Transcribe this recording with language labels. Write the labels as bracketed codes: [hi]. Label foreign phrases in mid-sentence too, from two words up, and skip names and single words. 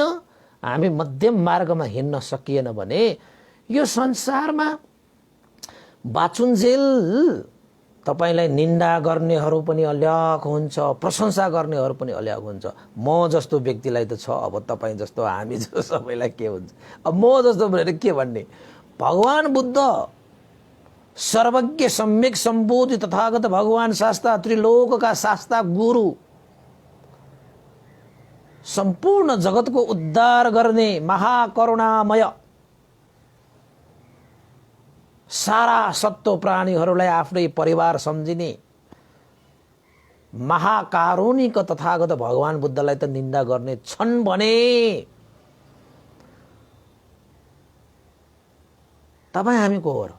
[ne] हामी मध्यम मार्गमा हिँड्न सकिएन भने यो संसारमा बाँचुन्जेल तपाईलाई निन्दा गर्नेहरू पनि अल्याक हुन्छ, प्रशंसा गर्नेहरू पनि अल्याक हुन्छ। म जस्तो व्यक्तिलाई त छ, अब तपाईँ जस्तो हामी जस्तो सबैलाई के हुन्छ? अब म जस्तो भनेर के भन्ने? भगवान बुद्ध सर्वज्ञ सम्यक सम्बोधि तथागत भगवान शास्ता, त्रिलोकका शास्ता गुरु, सम्पूर्ण जगतको उद्धार गर्ने महाकरुणामय, सारा सत्व प्राणीहरूलाई आफ्नै परिवार सम्झिने महाकारुणिक तथागत भगवान बुद्धलाई त निन्दा गर्ने छन् भने तपाईँ हामी को हो र?